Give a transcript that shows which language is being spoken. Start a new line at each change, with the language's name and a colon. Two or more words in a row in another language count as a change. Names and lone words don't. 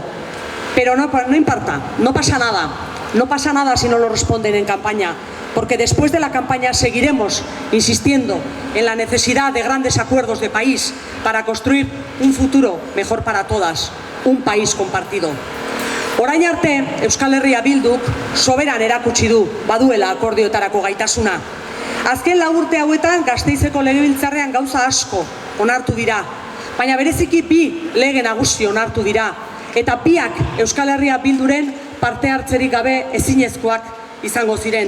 Spanish: Pero no importa, no pasa nada. No pasa nada si no lo responden en campaña, porque después de la campaña seguiremos insistiendo en la necesidad de grandes acuerdos de país para construir un futuro mejor para todas, un país compartido.
Basque: Orain arte, Euskal Herria Bilduk soberan erakutsi du baduela akordioetarako gaitasuna. Azken 4 urte hauetan Gasteizeko legebiltzarrean gauza asko onartu dira, baina bereziki 2 lege nagusi onartu dira, eta biak Euskal Herria Bilduren parte hartzerik gabe ezinezkoak izango ziren.